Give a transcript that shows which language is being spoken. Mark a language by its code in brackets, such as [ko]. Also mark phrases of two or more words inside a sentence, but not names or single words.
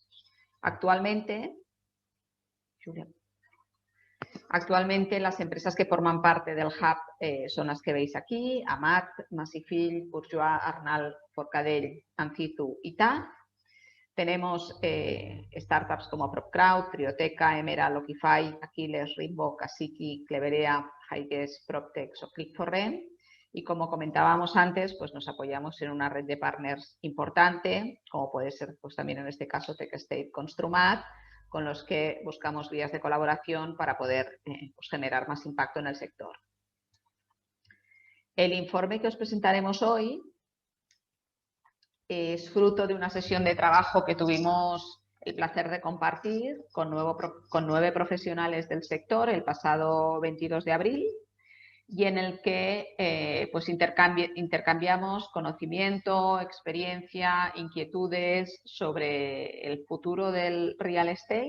[es] Actualmente, las empresas que forman parte del Hub son las que veis aquí: Amat, Massifill, Bourgeois, Arnal, Forcadell, Ancitu y TAG. Tenemos startups como PropCrowd, Trioteca, Emerald, Lokify, Aquiles, Rimbo, Kasiki, Cleverea, Highguess, PropTex o Click4Rent. Y como comentábamos antes, pues nos apoyamos en una red de partners importante, como puede ser pues también en este caso TechState, Construmat, con los que buscamos vías de colaboración para poder pues generar más impacto en el sector. El informe que os presentaremos hoy es fruto de una sesión de trabajo que tuvimos el placer de compartir con 9 profesionales del sector el pasado 22 de abril, y en el que pues intercambiamos conocimiento, experiencia, inquietudes sobre el futuro del [en] real estate.